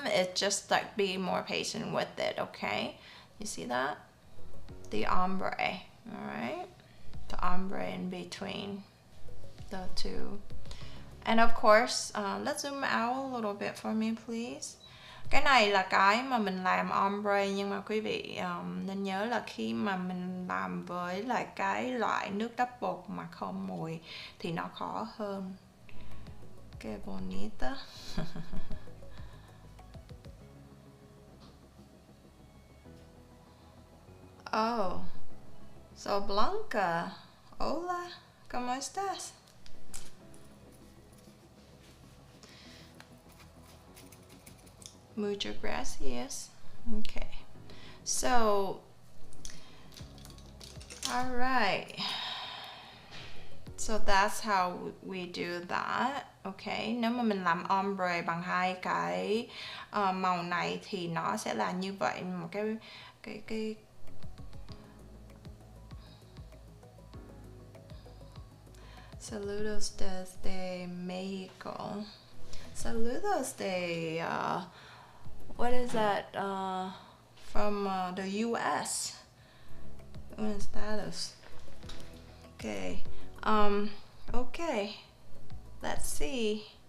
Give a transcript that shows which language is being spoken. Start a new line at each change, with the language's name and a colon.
English: It's just like be more patient with it. Okay, you see that, the ombre, all right, the ombre in between the two. And of course, let's zoom out a little bit for me please.
Vietnamese: Cái này là cái mà mình làm ombre, nhưng mà quý vị nên nhớ là khi mà mình làm với lại cái loại nước đắp bột mà không mùi thì nó khó hơn.
Spanish: Que bonita.
English: Oh, so
Spanish: Blanca, hola, ¿cómo estás? Muchas gracias.
English: Okay, so all right, so that's how we do that.
Vietnamese: Okay, nếu mà mình làm ombre bằng hai cái màu này thì nó sẽ là như vậy, một cái
Spanish: Saludos desde Mexico. Saludos de
English: what is that, from the US. Buenos Status. Okay, okay, let's see.